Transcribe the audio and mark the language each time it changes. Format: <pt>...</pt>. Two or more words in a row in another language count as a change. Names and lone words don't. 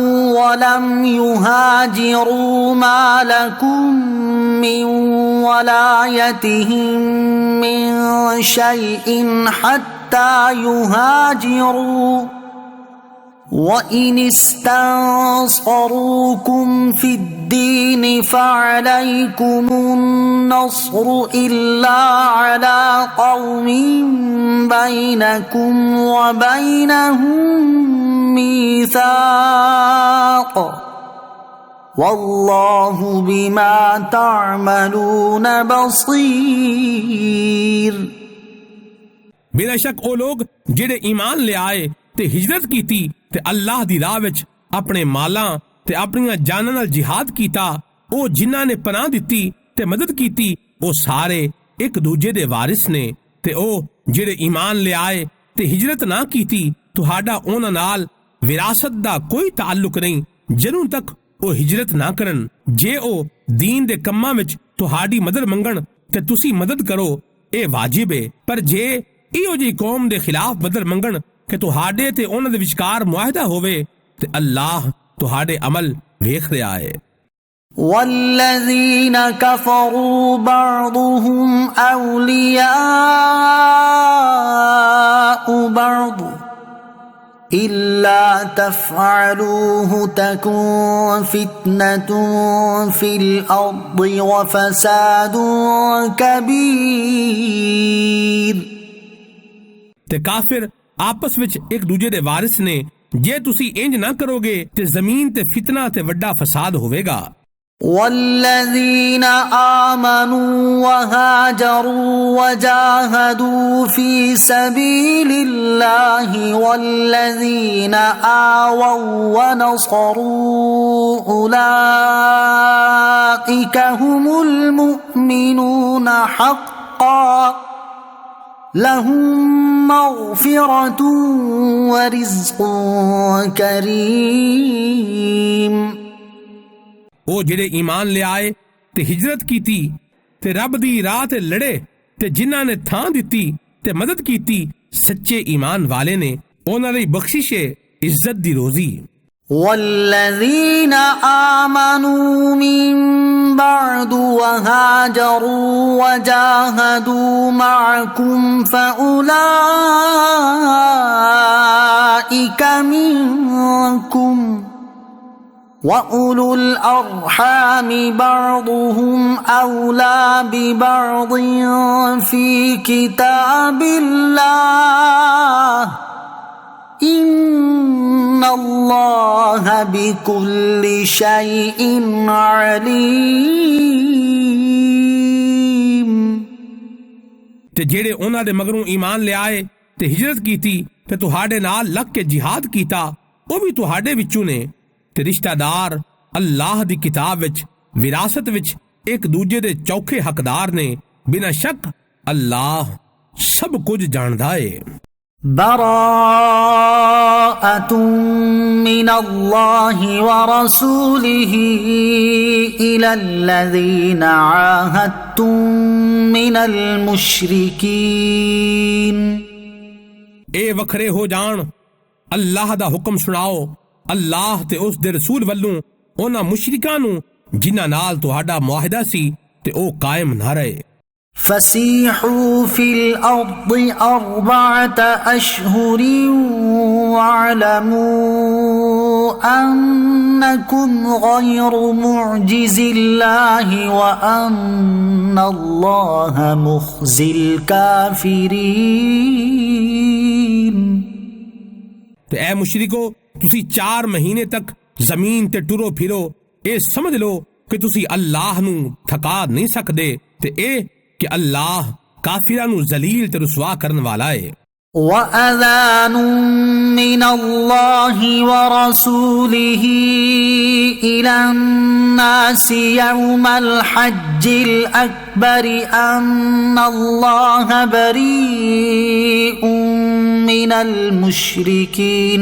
<ar>ولم يهاجروا ما لكم من ولايتهم من شيء حتى يهاجروا وإن استنصروكم في الدين فعليكم النصر إلا على قوم بينكم وبينهم ميثاق والله بما تعملون بصير۔</ar> <pa>ਬਿਲਾ ਸ਼ੱਕ ਉਹ ਲੋਕ ਜਿਹੜੇ ਈਮਾਨ ਲਿਆਏ ਤੇ ਹਿਜਰਤ ਕੀਤੀ ਤੇ ਅੱਲਾਹ ਦੀ ਰਾਹ ਵਿੱਚ ਆਪਣੇ ਮਾਲਾਂ ਤੇ ਆਪਣੀਆਂ ਜਾਨਾਂ ਨਾਲ ਜਿਹਾਦ ਕੀਤਾ ਉਹ ਜਿਨ੍ਹਾਂ ਨੇ ਪਨਾਹ ਦਿੱਤੀ ਤੇ ਮਦਦ ਕੀਤੀ ਉਹ ਸਾਰੇ ਇੱਕ ਦੂਜੇ ਦੇ ਵਾਰਿਸ ਨੇ ਤੇ ਉਹ ਜਿਹੜੇ ਈਮਾਨ ਲਿਆਏ ਤੇ ਹਿਜਰਤ ਨਾ ਕੀਤੀ ਤੁਹਾਡਾ ਉਹਨਾਂ ਨਾਲ ਵਿਰਾਸਤ ਦਾ ਕੋਈ ਤਾਲੁਕ ਨਹੀਂ ਜਦੋਂ ਤੱਕ ਉਹ ਹਿਜਰਤ ਨਾ ਕਰਨ। ਜੇ ਉਹ ਦੀਨ ਦੇ ਕੰਮਾਂ ਵਿੱਚ ਤੁਹਾਡੀ ਮਦਦ ਮੰਗਣ ਤੇ ਤੁਸੀਂ ਮਦਦ ਕਰੋ, ਇਹ ਵਾਜਿਬ ਹੈ। ਪਰ ਜੇ ਇਹੋ ਜਿਹੀ ਕੌਮ ਦੇ ਖਿਲਾਫ ਮਦਦ ਮੰਗਣ ਕਿ ਤੁਹਾਡੇ ਤੇ ਉਹਨਾਂ ਦੇ ਵਿਚਕਾਰ ਮੁਆਹਦਾ ਹੋਵੇ ਤੇ ਅੱਲਾਹ ਤੁਹਾਡੇ ਅਮਲ ਵੇਖ ਰਿਹਾ ਹੈ।</pa> <ar>والذين كفروا بعضهم أولياء بعض إلا تفعلوه تكن فتنة في الأرض وفساد كبير।</ar> <pa>ਤੇ ਕਾਫਿਰ ਆਪਸ ਵਿੱਚ ਇੱਕ ਦੂਜੇ ਦੇ ਵਾਰਿਸ ਨੇ। ਜੇ ਤੁਸੀਂ ਇੰਜ ਨਾ ਕਰੋਗੇ ਤੇ ਜ਼ਮੀਨ ਤੇ ਫਿਤਨਾ ਤੇ ਵੱਡਾ ਫਸਾਦ ਹੋਵੇਗਾ।</pa> <ar>والذين آمنوا وهاجروا وجاهدوا في سبيل الله والذين آووا ونصروا أولئك هم المؤمنون حقا لهم مغفرة ورزق كريم।</ar> <pa>ਉਹ ਜਿਹੜੇ ਈਮਾਨ ਲਿਆਏ ਤੇ ਹਿਜਰਤ ਕੀਤੀ ਤੇ ਰੱਬ ਦੀ ਰਾਹ ਤੇ ਲੜੇ ਤੇ ਜਿਨ੍ਹਾਂ ਨੇ ਥਾਂ ਦਿੱਤੀ ਤੇ ਮਦਦ ਕੀਤੀ, ਸੱਚੇ ਈਮਾਨ ਵਾਲੇ ਨੇ, ਉਹਨਾਂ ਲਈ ਬਖਸ਼ਿਸ਼ ਹੈ, ਇੱਜ਼ਤ ਦੀ ਰੋਜ਼ੀ।</pa> <ar>والذين آمنوا من بعد وهاجروا وجاهدوا معكم فأولئك منكم وأولو الأرحام بعضهم أولى ببعض في كتاب الله إن الله بكل شيء عليم।</ar> <pa>ਤੇ ਜਿਹੜੇ ਉਹਨਾਂ ਦੇ ਮਗਰੋਂ ਈਮਾਨ ਲਿਆਏ ਤੇ ਹਿਜਰਤ ਕੀਤੀ ਤੇ ਤੁਹਾਡੇ ਨਾਲ ਲੱਗ ਕੇ ਜਿਹਾਦ ਕੀਤਾ, ਉਹ ਵੀ ਤੁਹਾਡੇ ਵਿੱਚੋਂ ਨੇ। ਤੇ ਰਿਸ਼ਤੇਦਾਰ ਅੱਲਾਹ ਦੀ ਕਿਤਾਬ ਵਿੱਚ ਵਿਰਾਸਤ ਵਿੱਚ ਇੱਕ ਦੂਜੇ ਦੇ ਚੌਖੇ ਹੱਕਦਾਰ ਨੇ। ਬਿਨਾਂ ਸ਼ੱਕ ਅੱਲਾਹ ਸਭ ਕੁਝ ਜਾਣਦਾ ਹੈ।</pa> <ar>براءة من الله ورسوله إلى الذين عاهدتم من المشركين।</ar> <pa>ਇਹ ਵੱਖਰੇ ਹੋ ਜਾਣ। ਅੱਲਾਹ ਦਾ ਹੁਕਮ ਸੁਣਾਓ ਅੱਲਾਹ ਤੇ ਉਸ ਦੇ ਰਸੂਲ ਵੱਲੋਂ ਉਹਨਾਂ ਮੁਸ਼ਰਿਕਾਂ ਨੂੰ ਜਿਨ੍ਹਾਂ ਨਾਲ ਤੁਹਾਡਾ ਮੁਆਹਦਾ ਸੀ ਤੇ ਉਹ ਕਾਇਮ ਨਾ ਰਹੇ।</pa> <ar>فسيحوا في الأرض 4 أشهر واعلموا أنكم غير معجز الله وأن الله مخزي الكافرين۔</ar> <pa>ਤੇ ਐ ਮੁਸ਼ਰਿਕੋ, ਤੁਸੀਂ 4 ਮਹੀਨੇ ਤੱਕ ਜ਼ਮੀਨ ਤੇ ਟੁਰੋ ਫਿਰੋ। ਇਹ ਸਮਝ ਲਓ ਕਿ ਤੁਸੀਂ ਅੱਲਾਹ ਨੂੰ ਥਕਾ ਨਹੀਂ ਸਕਦੇ ਤੇ ਇਹ ਕਿ ਅੱਲਾਹ ਕਾਫਿਰਾਂ ਨੂੰ ਜ਼ਲੀਲ ਤੇ ਰਸਵਾ ਕਰਨ ਵਾਲਾ ਹੈ।</pa> <ar>وأذان من الله ورسوله إلى الناس يوم الحج الأكبر أن الله بريء من المشركين</ar>